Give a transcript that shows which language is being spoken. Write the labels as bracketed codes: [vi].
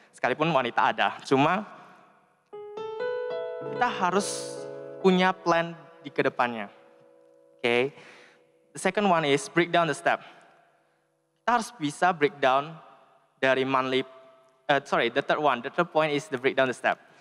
[id] Sekalipun wanita ada, cuma kita harus punya plan di kedepannya. [en] Okay. The second one is break down the step. [id] Kita harus bisa [en] break down [id] dari [en] monthly. The third point is the break down the step.